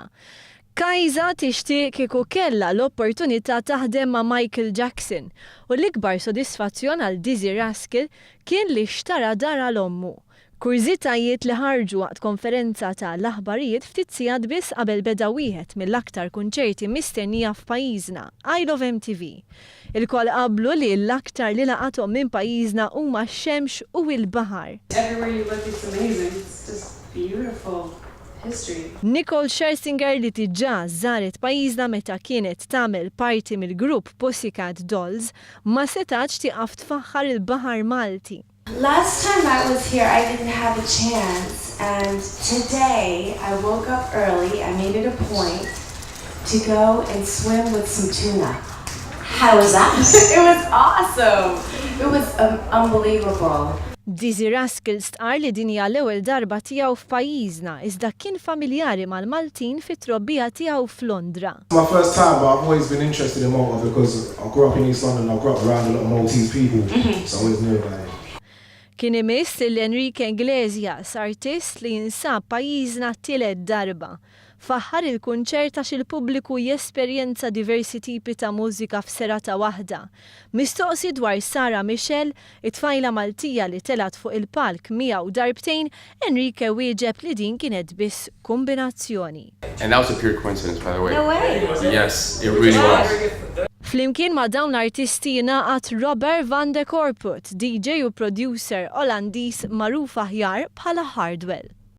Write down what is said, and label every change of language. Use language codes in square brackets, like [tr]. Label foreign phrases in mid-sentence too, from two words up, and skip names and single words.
[mt] Kajza tixtieq kieku kellha l-opportunità taħdem ma' Michael Jackson u l-ikbar sodisfazzjon għal Dizzy Rascal kien li xtara dar għal ommu. Kurzitajiet li ħarġu waqt konferenza ta' l-aħbarijiet ftit siegħat biss qabel beda wieħed mill-aktar kunċerti mistennija f'pajjiżna, Isle of MTV. Il-kol qablu li l-aktar li laqathom minn pajjiżna huma x-xemx u l-baħar. [en] Everywhere you look it's amazing. It's just beautiful. [mt] Nicole Scherzinger li tiġà żaret pajjiżna meta kienet tagħmel parti mill-grupp Pussycat Dolls ma setax tieqaf tfaħħar il-Baħar Malti. [en] Last time I was here, I didn't have a chance, and today I woke up early. I made it a point to go and swim with some tuna. How was that? It was awesome. It was unbelievable. [mt] Dizzy Rascal stqar li din hija l-ewwel darba tiegħu f'pajjiżna iżda kien familjari mal-Maltin fit-trobbija tiegħu f'Londra. [en] My first time, but I've always been interested in Malta because I grew up in East London. I grew up around a lot of Maltese people, so I always knew about it. [mt] Kien imiss l-Enrique Iglesias, artist li jinsab pajjiżna tielet darba. Faħħar il-kunċert għax il-pubbliku jesperjenza diversi tipi ta' mużika f'serata waħda. Mistoqsi dwar Sara Michel, it-tfajla Maltija li telat fuq il-palk miegħu darbtejn, Enrique wieġeb li din kienet biss kombinazzjoni. [en] And that was a pure coincidence, by the way. No way. Yes, it really was. [mt] Flimkien ma' dawn l-artisti jingħaqad Robert van de Corput, DJ u producer Olandiż magħruf aħjar bħala Hardwell.